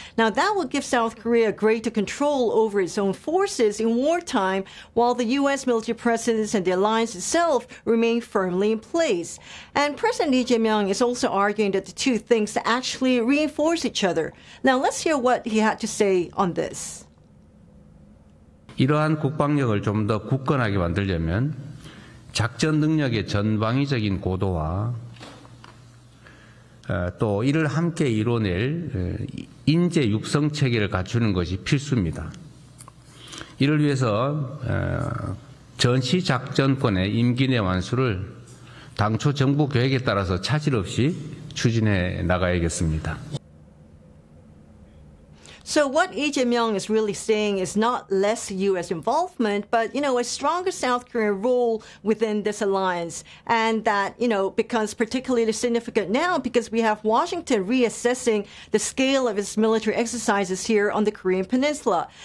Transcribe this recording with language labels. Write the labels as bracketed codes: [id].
[en] Now, that will give South Korea greater control over its own forces in wartime, while the U.S. military presence and the alliance itself remain firmly in place. And President Lee Jae-myung is also arguing that the two things actually reinforce each other. Now, let's hear what he had to say on this. [ko] 이러한 국방력을 좀 더 굳건하게 만들려면 작전 능력의 전방위적인 고도와 또 이를 함께 이뤄낼 인재 육성 체계를 갖추는 것이 필수입니다. 이를 위해서 전시 작전권의 임기 내 완수를 당초 정부 계획에 따라서 차질 없이 추진해 나가야겠습니다. [en] So what Lee Jae-myung is really saying is not less U.S. involvement, but, you know, a stronger South Korean role within this alliance. And that, you know, becomes particularly significant now because we have Washington reassessing the scale of its military exercises here on the Korean Peninsula.